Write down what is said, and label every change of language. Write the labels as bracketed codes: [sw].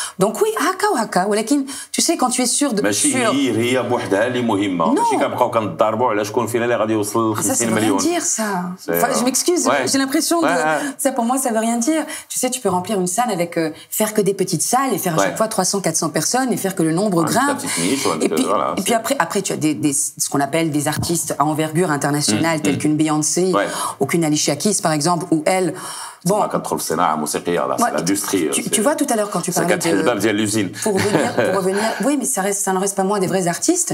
[fr] Donc oui, haka ou haka, ولكن tu sais quand tu es sûr de [ar] ماشي هي بوحدها اللي مهمه ماشي كنبقاو كنضاربوا على شكون فينا اللي غادي يوصل 50 مليون. [fr] Ça veut rien dire ça. Enfin, je m'excuse, j'ai l'impression que ça pour moi ça veut rien dire. Tu sais, tu peux remplir une salle avec faire que des petites salles et faire à chaque fois 300-400 personnes et faire que le nombre grimpe. Et puis après tu as ce qu'on appelle des artistes à envergure internationale tels qu'une Beyoncé ou qu'une Alicia Keys par exemple où elle [ar] bon كتدخل في الصناعه الموسيقيه لا l'industrie. [fr] Tu vois tout à l'heure quand tu parlais de l'usine. Pour revenir, oui, mais ça n'en reste pas moins des vrais artistes.